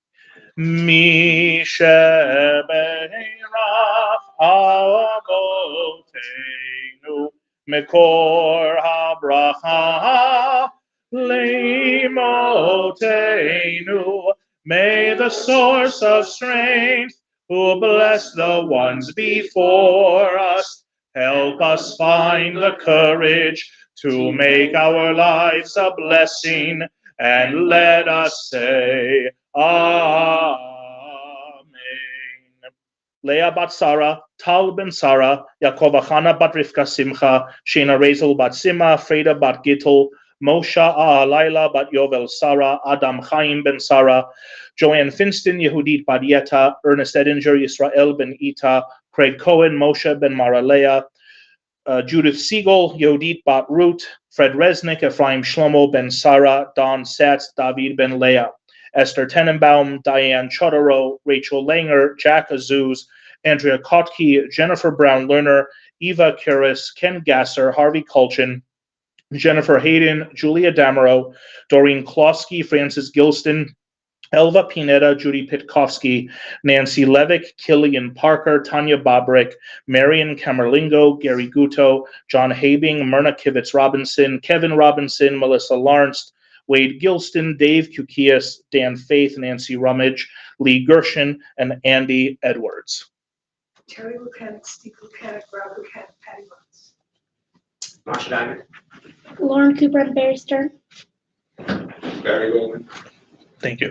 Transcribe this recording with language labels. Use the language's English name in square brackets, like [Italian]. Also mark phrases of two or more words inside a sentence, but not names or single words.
[Hebrew] מי שברך אבותינו מקור הברכה לאמותינו. [English] May the source of strength, who bless the ones before us, help us find the courage to make our lives a blessing, and let us say, Amen. Leah bat Sarah, Tal ben Sarah, Yaakov Achana bat Rivka Simcha, Shena Rezel bat Sima, Freda bat Gittel, Moshe Laila bat Yovel Sarah, Adam Chaim ben Sarah, Joanne Finston, Yehudit bat Yeta, Ernest Edinger, Yisrael ben Ita, Craig Cohen, Moshe ben Maralea, Judith Siegel, Yehudit bat Ruth, Fred Resnick, Ephraim Shlomo ben Sarah, Don Satz, David ben Leah, Esther Tenenbaum, Diane Chodorow, Rachel Langer, Jack Azuz, Andrea Kotke, Jennifer Brown-Lerner, Eva Kuris, Ken Gasser, Harvey Kulchin, Jennifer Hayden, Julia Damaro, Doreen Klosky, Francis Gilston, Elva Pineda, Judy Pitkovsky, Nancy Levick, Killian Parker, Tanya Bobrick, Marion Camerlingo, Gary Guto, John Habing, Myrna Kivitz Robinson, Kevin Robinson, Melissa Lawrence, Wade Gilston, Dave Kukias, Dan Faith, Nancy Rummage, Lee Gershon, and Andy Edwards. Terry Lukanik, Steve Lukanik, Rob Lukanik, Patty Rhodes. Masha Diamond. Lauren Cooper and Barry Stern. Barry Goldman. Thank you.